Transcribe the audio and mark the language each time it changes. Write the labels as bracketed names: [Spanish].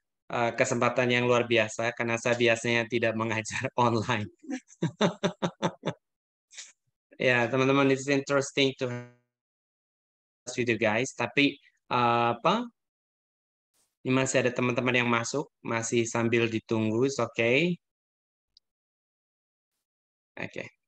[Indonesian] Kesempatan yang luar biasa karena saya biasanya tidak mengajar online. Ya, teman-teman, [English] it's interesting to have with you guys. [Indonesian] Tapi apa? Ini masih ada teman-teman yang masuk, masih sambil ditunggu. Oke. Oke.